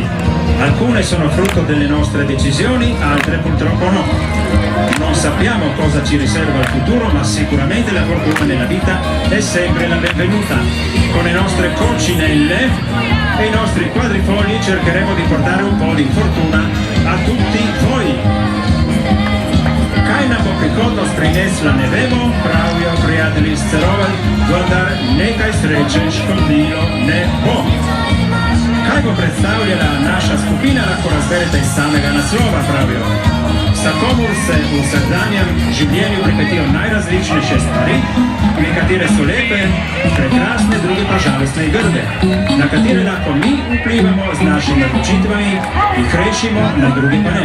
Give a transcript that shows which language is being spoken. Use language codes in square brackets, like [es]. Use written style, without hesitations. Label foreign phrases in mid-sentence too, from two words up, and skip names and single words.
[it] Alcune sono frutto delle nostre decisioni, altre purtroppo no. Non sappiamo cosa ci riserva il futuro, ma sicuramente la fortuna nella vita è sempre la benvenuta. Con le nostre coccinelle e i nostri quadrifogli cercheremo di portare un po' di fortuna a tutti voi. [sl] Kaj nam bo prihodnost prinesla ne vemo, pravijo prijatelji iz Cerovelj, vendar nekaj sreče škodilo ne bo. Kaj bo predstavljala naša skupina, lahko razberete iz samega naslova, pravijo. Vsakomur se v vsakdanjem življenju pripetijo najrazličnejše stvari, nekatere so lepe, prekrasne, druge pa žalostne in grde, na katere lahko mi vplivamo z našimi odločitvami, jih rešimo, na drugi pa ne.